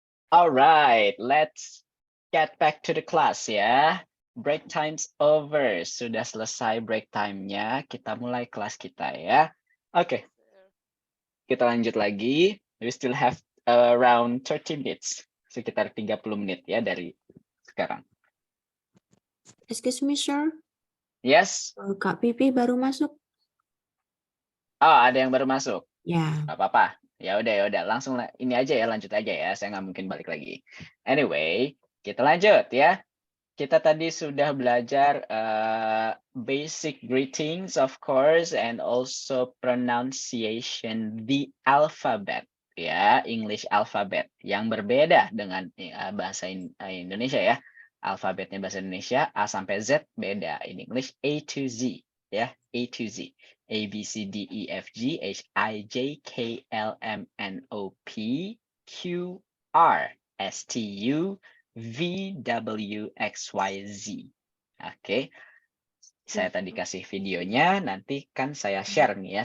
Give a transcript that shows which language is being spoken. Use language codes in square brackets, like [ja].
[en] Alright, let's get back to the class ya. Break time's over. [id] Sudah selesai break time-nya. Kita mulai kelas kita ya. Oke. Kita lanjut lagi. [en] We still have around 30 minutes. [id] Sekitar 30 menit ya dari sekarang. [en] Excuse me, sir. Yes. [id] Kak Pipi baru masuk. Oh, ada yang baru masuk. Ya. Gak apa-apa. Ya udah. Langsung ini aja ya, lanjut aja ya. Saya nggak mungkin balik lagi. Anyway, kita lanjut ya. Kita tadi sudah belajar [en] basic greetings, of course, and also pronunciation the alphabet, [id] ya, [en] English alphabet [id] yang berbeda dengan bahasa Indonesia ya. Alfabetnya bahasa Indonesia A sampai Z beda. [en] In English A to Z, ya, A to Z. A B C D E F G H I J K L M N O P Q R S T U V W X Y Z. [id] Oke. Saya tadi kasih videonya, nanti kan saya share nih ya.